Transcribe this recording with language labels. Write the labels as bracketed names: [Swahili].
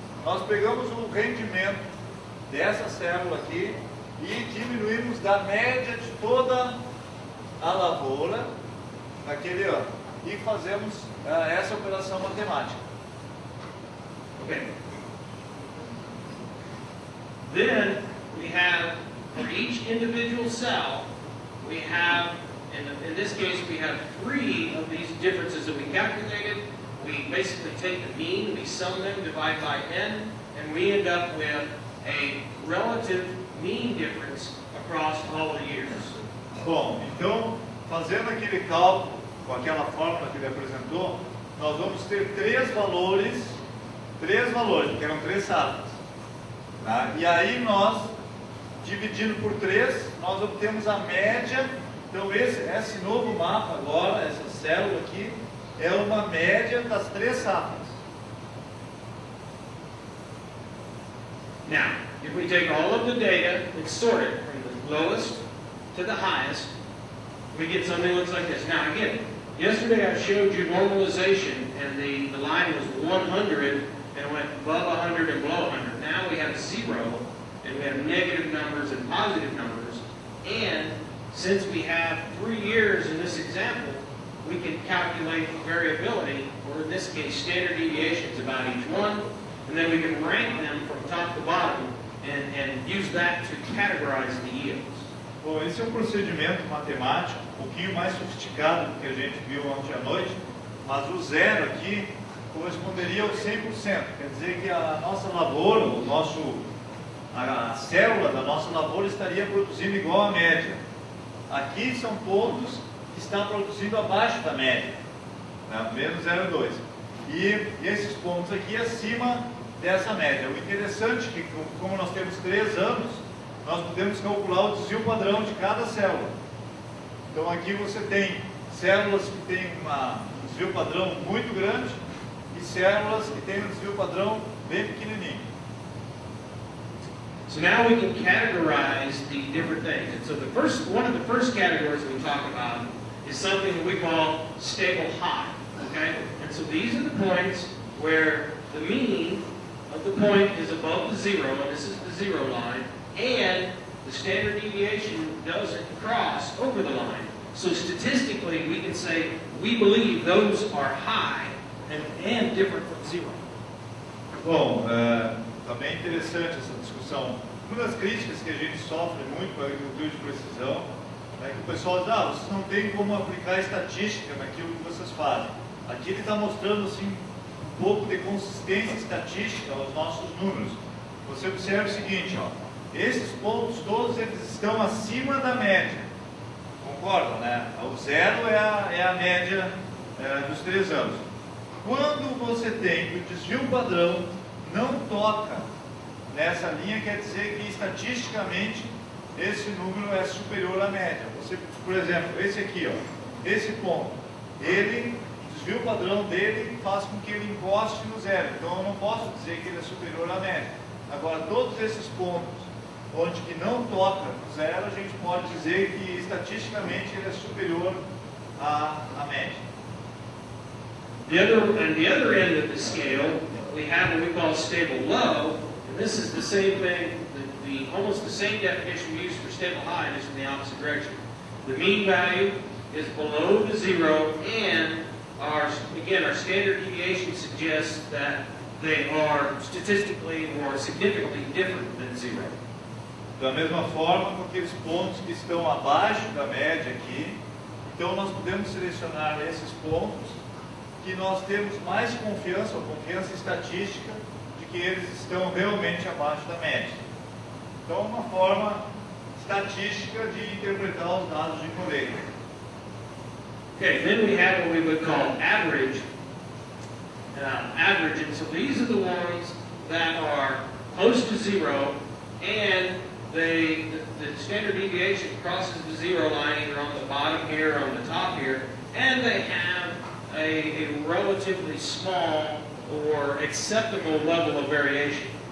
[Portuguese] Nós pegamos o rendimento dessa célula aqui e diminuímos da média de toda a lavoura naquele ano. E fazemos essa operação matemática. [English] Okay. Then we have, for each individual cell, we have, in this case, we have 3 of these differences that we calculated. We basically take the mean, we sum them, divide by n, and we end up with a relative mean difference across all the years. [Portuguese] Bom, então, fazendo aquele cálculo com aquela fórmula que ele apresentou, nós vamos ter 3 valores, porque eram 3 safras. Tá? E aí nós, dividindo por 3, nós obtemos a média. Então esse novo mapa agora, essa célula aqui, é uma média das 3 safras. [English] Now, if we take all of the data and sort it from the lowest to the highest, we get something that looks like this. Now again, yesterday I showed you normalization, and the line was 100 and went above 100 and below 100. Now we have 0, and we have negative numbers and positive numbers. And since we have 3 years in this example, we can calculate variability, or in this case standard deviations about each one, and then we can rank them from top to bottom and use that to categorize the yields. [Portuguese] Bom, esse é um procedimento matemático um pouquinho mais sofisticado do que a gente viu ontem à noite, Mas o zero aqui corresponderia ao 100%. Quer dizer que a nossa lavoura, a célula da nossa lavoura estaria produzindo igual à média. Aqui são pontos que estão produzindo abaixo da média, né? Menos 0,2. E esses pontos aqui acima dessa média. O interessante é que, como nós temos 3 anos, nós podemos calcular o desvio padrão de cada célula. Então aqui você tem células que têm um desvio padrão muito grande e células que têm um desvio padrão bem pequenininho. [English] So now we can categorize the different things. And so one of the first categories we talk about is something that we call stable high. Okay? And so these are the points where the mean of the point is above the zero, and this is the zero line, and the standard deviation doesn't cross over the line. So statistically, we can say we believe those are high and different from zero. [Portuguese] Bom, também é interessante essa discussão. Uma das críticas que a gente sofre muito com a agricultura de precisão é que o pessoal diz, vocês não têm como aplicar estatística naquilo que vocês fazem. Aqui ele está mostrando assim, um pouco de consistência estatística aos nossos números. Você observa o seguinte, esses pontos todos eles estão acima da média. Concordam, né? O zero é a média dos 3 anos. Quando você tem que o desvio padrão não toca nessa linha, quer dizer que estatisticamente esse número é superior à média. Você, por exemplo, esse aqui, esse ponto, o desvio padrão dele faz com que ele encoste no zero. Então eu não posso dizer que ele é superior à média. Agora, todos esses pontos onde que não toca no zero, a gente pode dizer que estatisticamente ele é superior à média. [English] On the other end of the scale, we have what we call stable low, and this is the same thing, almost the same definition we use for stable high, just in the opposite direction. The mean value is below the zero, and our standard deviation suggests that they are statistically or significantly different than zero. [Portuguese] Da mesma forma, com aqueles pontos que estão abaixo da média aqui, então nós podemos selecionar esses pontos que nós temos mais confiança, ou confiança estatística, de que eles estão realmente abaixo da média. Então, uma forma estatística de interpretar os dados de colheita. [English] Okay, then we have what we would call average. And so these are the ones that are close to zero, and the standard deviation crosses the zero line either on the bottom here or on the top here, and they have a relatively small or acceptable level of variation.